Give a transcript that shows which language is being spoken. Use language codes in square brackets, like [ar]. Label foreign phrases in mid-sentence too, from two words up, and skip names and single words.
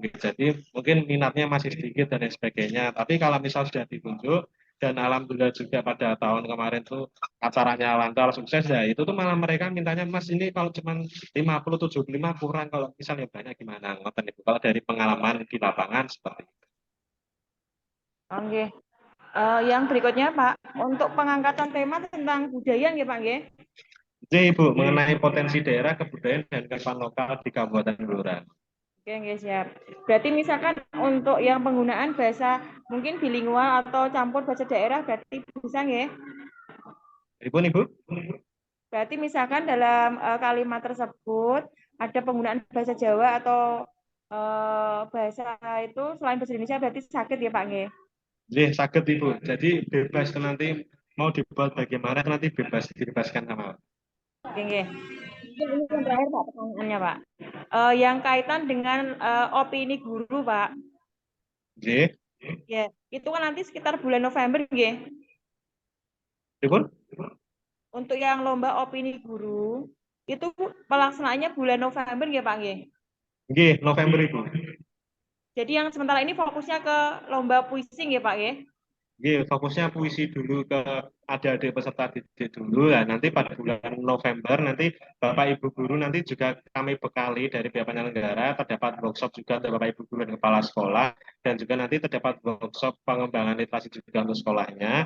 [id] Jadi mungkin minatnya masih sedikit dan lain sebagainya. Tapi kalau misal sudah ditunjuk dan alhamdulillah juga pada tahun kemarin tuh acaranya lancar sukses ya itu tuh malah mereka mintanya Mas ini kalau cuma 50 75 kurang kalau misalnya banyak gimana ngoten Ibu kalau dari pengalaman di lapangan seperti itu. Oke. Yang berikutnya Pak, untuk pengangkatan tema tentang budaya nggih Pak nggih? Jadi Ibu mengenai potensi daerah kebudayaan dan kearifan lokal di Kabupaten Blora. Oke, nggih, siap. Berarti misalkan untuk yang penggunaan bahasa mungkin bilingual atau campur bahasa daerah berarti bisa nggih? Ibu. Berarti misalkan dalam kalimat tersebut ada penggunaan bahasa Jawa atau bahasa itu selain bahasa Indonesia berarti sakit ya Pak nggih? [jv] Nggih, saged Ibu. [id] Jadi bebas nanti mau dibuat bagaimana nanti bebas dibebaskan sama. Oke, nggih. Ini yang terakhir Pak pertanyaannya Pak. Yang kaitan dengan opini guru Pak. Nggih. Ya, itu kan nanti sekitar bulan November nggih. Ibu? Untuk yang lomba opini guru itu pelaksanaannya bulan November nggih Pak nggih? Nggih, November Ibu. Jadi yang sementara ini fokusnya ke lomba puisi nggih Pak nggih? Nggih, fokusnya puisi dulu ke adik-adik peserta didik dulu. Nah, nanti pada bulan November nanti Bapak Ibu guru nanti juga kami bekali dari pihak penyelenggara, terdapat workshop juga untuk Bapak Ibu guru dan kepala sekolah, dan juga nanti terdapat workshop pengembangan literasi juga untuk sekolahnya.